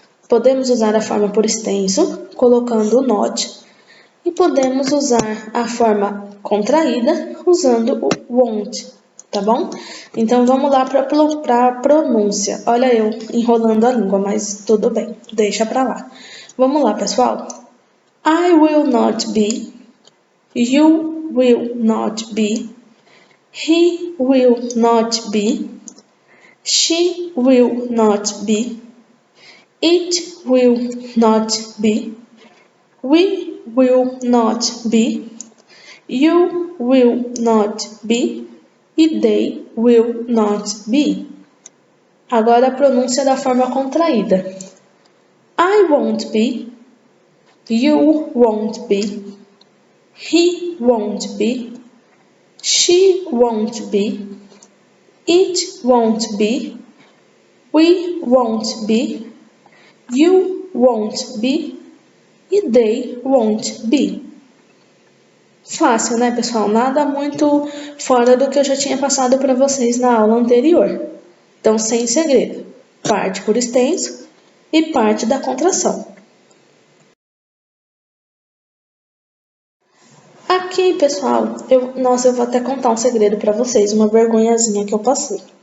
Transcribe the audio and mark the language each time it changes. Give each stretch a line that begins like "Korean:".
Portuguese: Podemos usar a forma por extenso, colocando o not, e podemos usar a forma contraída, usando o won't, tá bom? Então, vamos lá para a pronúncia. Olha eu enrolando a língua, mas tudo bem, deixa para lá. Vamos lá, pessoal.
English: I will not be, you will not be, he will not be, she will not be, it will not be, we will not be, you will not be e they will not be.
Portuguese: Agora a pronúncia da forma contraída.
English: I won't be, you won't be, he won't be, she won't be, it won't be, we won't be, you won't be e they won't be.
Portuguese: Fácil, né, pessoal? Nada muito fora do que eu já tinha passado para vocês na aula anterior. Então, sem segredo. Parte por extenso e parte da contração. Aqui, pessoal, eu vou até contar um segredo para vocês, uma vergonhazinha que eu passei.